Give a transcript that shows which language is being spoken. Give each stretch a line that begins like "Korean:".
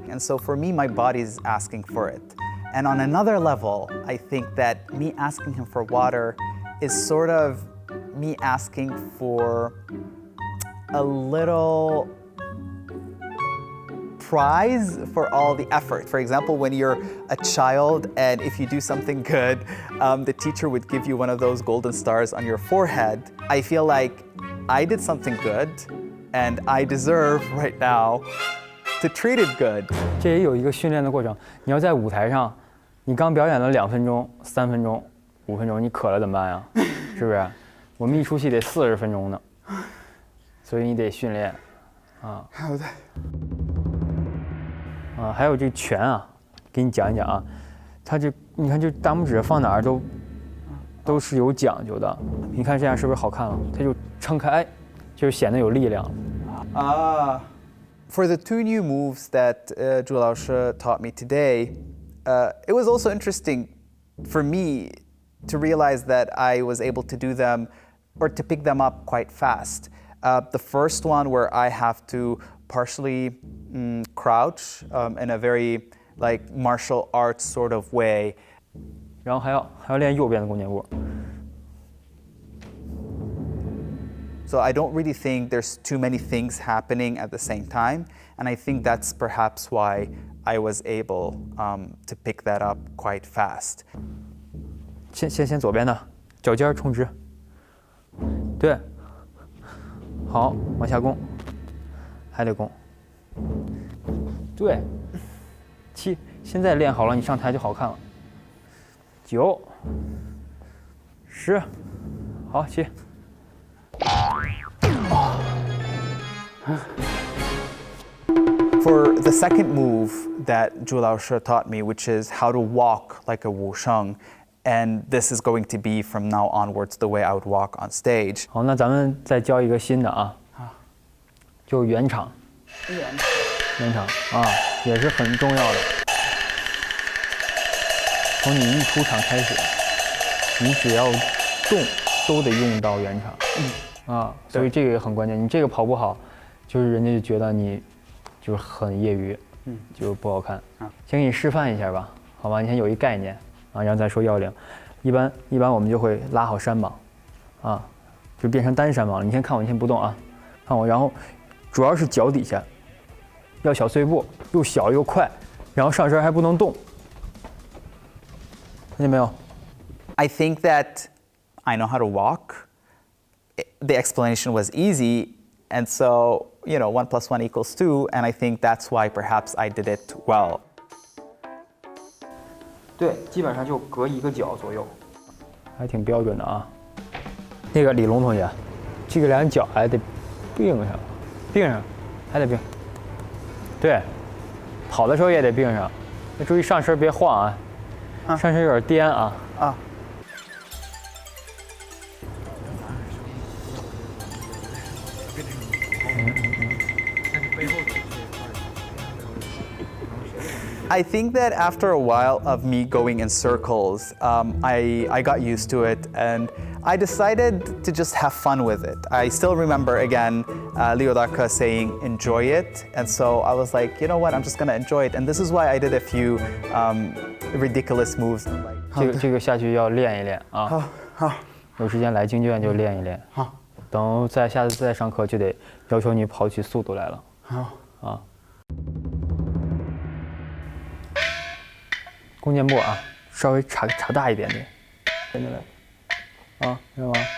English: And so for me, my body's asking for it. And on another level, I think that me asking him for water is sort of me asking for a little prize for all the effort. For example, when you're a child and if you do something good, the teacher would give you one of those golden stars on your forehead. I feel like I did something good and I deserve right now to treat it good.
Chinese: 这也有一个训练的过程。你要在舞台上，你刚表演了2分钟、3分钟、5分钟，你渴了怎么办呀？是不是？我们一出戏得40分钟呢，所以你得训练啊。好的。还有这拳啊，给你讲一讲啊，它这你看这大拇指放哪儿都是有讲究的。你看这样是不是好看了？它就撑开，就显得有力量。
English: For the 2 new moves that Zhu Laoshi taught me today, it was also interesting for me to realize that I was able to do them or to pick them up quite fast. The first one where I have to partially crouch in a very like martial arts sort of way.
Chinese: 然后还要练右边的弓箭步。
English: So I don't really think there's too many things happening at the same time, and I think that's perhaps why I was able to pick that up quite fast.
Chinese: 先左边的脚尖冲直，对，好，往下弓，还得弓，对，7，现在练好了，你上台就好看了。 9、10，好，7。
English: For the second move that Zhu Laoshi taught me, which is how to walk like a wusheng, and this is going to be from now onwards the way I would walk on stage.
Chinese: 好，那咱们再教一个新的啊，就圆场。圆场啊，也是很重要的。从你一出场开始，你只要动都得用到圆场。所以这个也很关键。你这个跑不好，就是人家就觉得你就是很业余，就不好看。先给你示范一下吧，好吧？你先有一概念啊，然后再说要领。一般我们就会拉好山膀，就变成单山膀了。你先看我，你先不动啊，看我，然后主要是脚底下要小碎步，又小又快，然后上身还不能动，看见没有
English: I think that I know how to walk. The explanation was easy, and so, 1 + 1 = 2, and I think that's why perhaps I did it well.
Chinese: 对，基本上就隔一个脚左右，还挺标准的啊。那个李龙同学，这个两脚还得并上，还得并。对，跑的时候也得并上，那注意上身别晃啊，上身有点颠啊。
English: I think that after a while of me going in circles, I got used to it, and I decided to just have fun with it. I still remember, again, Leo Daka saying, enjoy it. And so I was like, you know what, I'm just gonna enjoy it. And this is why I did a few ridiculous moves.
Chinese: 这个下去要练一练啊。好。有时间来京剧院就练一练。好。等下次再上课就得要求你跑起速度来了。好。弓箭步啊，稍微插大一点点，跟着来，知道吗？